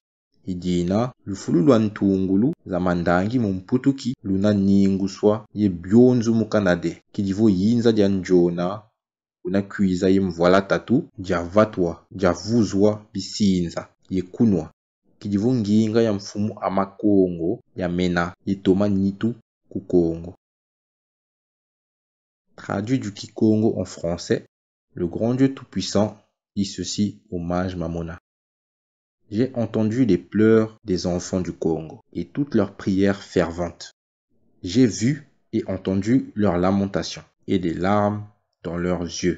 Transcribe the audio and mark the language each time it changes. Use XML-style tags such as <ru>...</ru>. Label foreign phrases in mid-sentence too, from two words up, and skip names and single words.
<kg>Idina lufulu lwa ntungulu za mandangi mumputuki luna ninguswa ye byonzu mukanade kidivo yinza dia njona una kwiza ye mvoila tatu dia vatwa dia vuzwa bisinza ye kunwa kidivo nginga ya mfumu ama Congo ya mena ye toma nitu ku Congo.</kg> <fr>Traduit du Kikongo en français, le grand Dieu tout-puissant dit ceci au mage Mamuna. J'ai entendu les pleurs des enfants du Congo et toutes leurs prières ferventes. J'ai vu et entendu leurs lamentations et des larmes dans leurs yeux.</fr>